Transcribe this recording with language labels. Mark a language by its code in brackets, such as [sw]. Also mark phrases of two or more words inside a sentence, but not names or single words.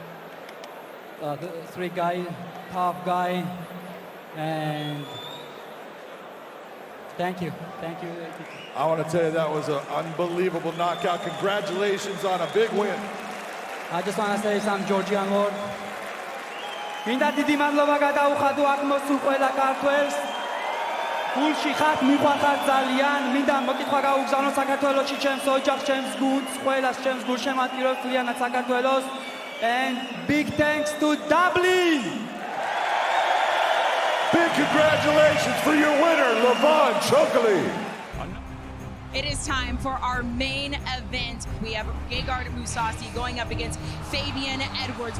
[en] 3 guy, tough guy, and thank you. ATT. I want to tell you that was an unbelievable knockout. Congratulations on a big win. I just want to say some Georgian word. [ka] მინდა დიდი მადლობა გადაუხადო აღმოსულ ყველა ქართველს. გულში ხარ, მიყვარხარ ძალიან. მინდა მოკითხვა გაუგზავნო საქართველოში ჩემს ოჯახს, ჩემს გულს, ყველას ჩემს გულშემატკივრებს ძალიანად საქართველოს. [en] And big thanks to Dublin. Big congratulations for your winner, Levan Chokheli. It is time for our main event. We have Gegard Mousasi going up against Fabian Edwards.